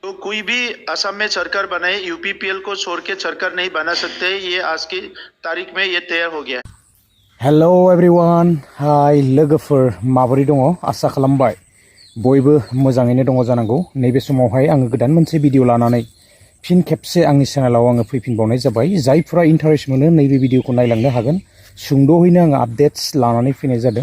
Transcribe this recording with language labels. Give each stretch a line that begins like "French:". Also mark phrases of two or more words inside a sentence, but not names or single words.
Hindi: कोई भी असम में सरकार बनाए यूपीपीएल को छोड़ के सरकार नहीं बना सकते। ये आज की तारीख में ये तय हो गया।
English: Hello everyone,
Bodo: हाय लोगोफोर, माबोरै दङ? आसा खालामबाय बयबो मोजाङैनो दङ जानांगौ। नैबे समावहाय आङो गोदान मोनसे भिडिअ लानानै फिन खेबसे आंनि चेनेलाव आङो फैफिनबावनाय जाबाय। जायफोरा इन्टारेस्ट मोनो नैबे भिडिअखौ नायलांनो हागोन। सुंद'यैनो आङो आपडेट्स लानानै फैनाय जादों।